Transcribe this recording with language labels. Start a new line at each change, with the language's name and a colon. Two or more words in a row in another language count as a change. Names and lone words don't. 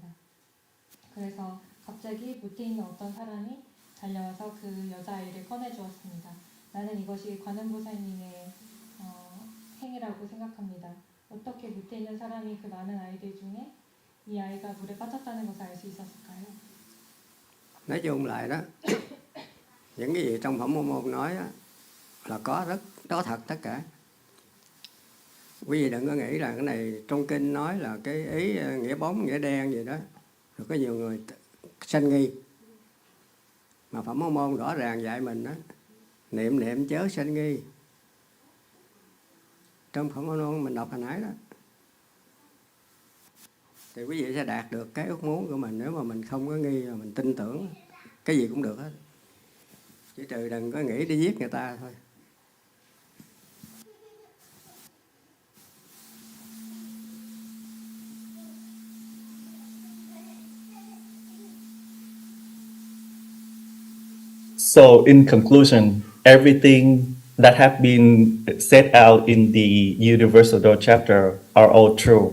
Korean: 그래서 갑자기 무태 있는 어떤 사람이 달려와서 그 여자아이를 꺼내주었습니다. 나는 이것이 관음보살님의 행위라고 생각합니다. 어떻게 무태 있는 사람이 그 많은 아이들 중에 이 아이가 물에 빠졌다는 것을 알 수 있었을까요?
Vietnamese: nói chung lại đó, những cái gì trong phẩm môn môn nói á, là có thật tất cả. Quý vị đừng có nghĩ là cái này trong kinh nói là cái ý nghĩa bóng, nghĩa đen gì đó. Rồi có nhiều người sanh nghi. Mà phẩm môn môn rõ ràng dạy mình đó, niệm chớ sanh nghi. Trong phẩm môn môn mình đọc hồi nãy đó. Thì quý vị sẽ đạt được cái ước muốn của mình nếu mà mình không có nghi, mà mình tin tưởng, cái gì cũng được hết. Chỉ trừ đừng có nghĩ đi giết người ta thôi.
English: So in conclusion, everything that have been set out in the Universal Door chapter are all true.